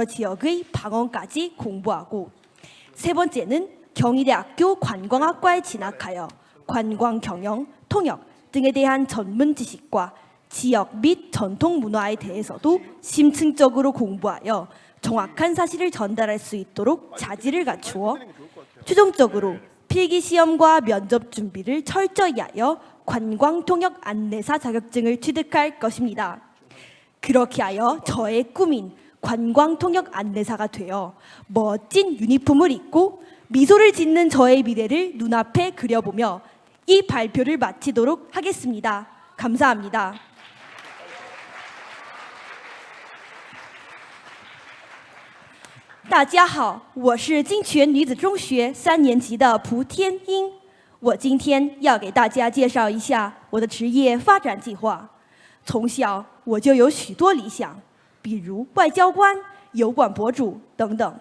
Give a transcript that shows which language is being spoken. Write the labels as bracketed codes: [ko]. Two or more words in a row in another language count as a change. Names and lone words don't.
[ko] 지역의 방언까지 공부하고, 세 번째는 경희대학교 관광학과에 진학하여 관광 경영, 통역 등에 대한 전문 지식과 지역 및 전통 문화에 대해서도 심층적으로 공부하여 정확한 사실을 전달할 수 있도록 자질을 갖추어 최종적으로 필기시험과 면접 준비를 철저히 하여 관광통역 안내사 자격증을 취득할 것입니다. 그렇게 하여 저의 꿈인 관광통역 안내사가 되어 멋진 유니폼을 입고 미소를 짓는 저의 미래를 눈앞에 그려보며 이 발표를 마치도록 하겠습니다. 감사합니다. [zh] 大家好，我是金泉女子中学3年级的蒲天英。我今天要给大家介绍一下我的职业发展计划。从小我就有许多理想，比如外交官、油管博主等等。